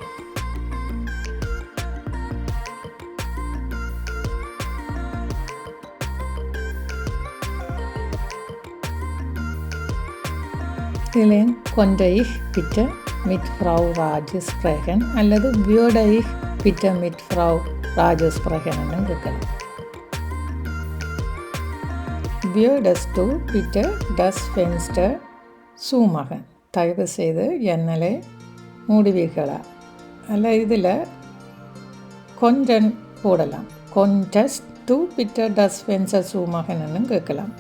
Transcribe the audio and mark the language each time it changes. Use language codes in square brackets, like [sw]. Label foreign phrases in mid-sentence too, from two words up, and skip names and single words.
[de] இதில் konnte ich bitte mit Frau Raj sprechen அல்லது würde ich bitte mit Frau Raj sprechen [ta] என்று கேட்கலாம். [de] Würdest du bitte das Fenster zumachen? [ta] தயவு செய்து ஜன்னலை மூடுவீர்களா. அல்ல இதில் கொஞ்சம் போடலாம். [de] Konntest du bitte das Fenster zumachen [ta] ன்னு கேட்கலாம்.